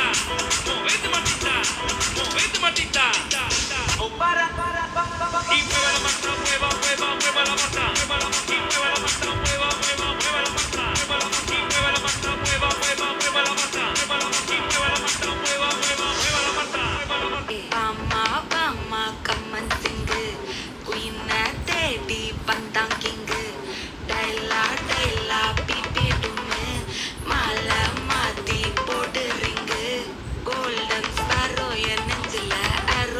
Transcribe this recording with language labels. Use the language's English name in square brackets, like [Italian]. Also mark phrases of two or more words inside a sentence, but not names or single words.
[Spanish] Movete, Martita. Movete, Martita. Y mueva la Marta, mueva, mueva, mueva la Marta. Mueva la Marta, y mueva la Marta, mueva, mueva, mueva la Marta. Mueva la Marta, y mueva la Marta, mueva, mueva, mueva la Marta. Mueva la Marta, y mueva la Marta, mueva, mueva, mueva la Marta. Mueva la Marta. [Tamil] பாமா பாமா [English] come on sing [Tamil] குயின தேடி வந்தான் கிங்கு டைலா டைலா பிபி டும்மு மாலை மாத்தி போட்டு ரிங்கு [English] golden sparrow [Tamil] என் நெஞ்சில அரோ